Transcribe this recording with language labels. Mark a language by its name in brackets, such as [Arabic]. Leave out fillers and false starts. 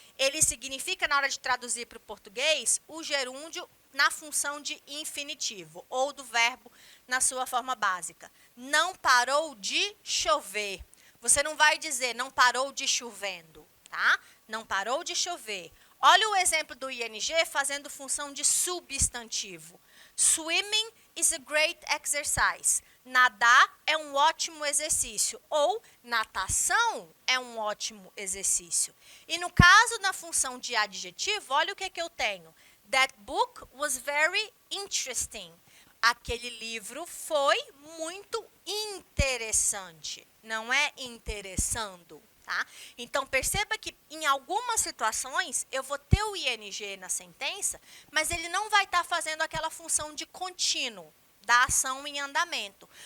[Portuguese] Ele significa, na hora de traduzir para o português, o gerúndio na função de infinitivo, ou do verbo na sua forma básica. Não parou de chover. Você não vai dizer não parou de chovendo, tá? Não parou de chover. Olha o exemplo do ING fazendo função de substantivo. [English] Swimming is a great exercise. [Portuguese] Nadar é um ótimo exercício. Ou natação é um ótimo exercício. E no caso da função de adjetivo, olha o que eu tenho. [English] That book was very interesting. [Portuguese] Aquele livro foi muito interessante. Não é interessando. Tá? Então, perceba que em algumas situações eu vou ter o ING na sentença, mas ele não vai estar fazendo aquela função de contínuo da ação em andamento.